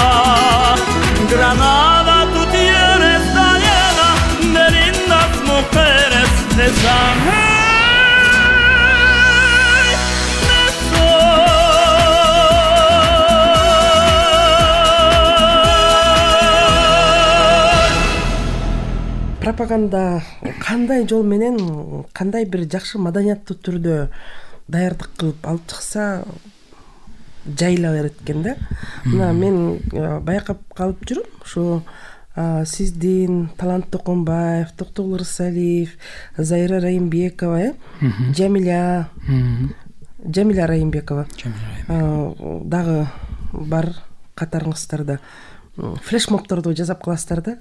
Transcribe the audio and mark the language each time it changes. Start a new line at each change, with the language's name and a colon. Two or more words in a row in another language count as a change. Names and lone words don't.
Spanish: Granada, tu tierra está llena de lindas mujeres, de sangre de sol.
Kyrgyz: Пропаганда кандай жол менен, кандай бир жакшы маданияттуу түрдө даярдык кылып алып чыкса жайыла берет экен да. Мына мен байкап калып жүрүм, ушу сиздин, Талант Токонбаев, Токтогул Рысалиев, Зайра Райымбекова, Жамиля Райымбекова дагы бар катарыңыздарда флешмобторду жасап каласыздар да.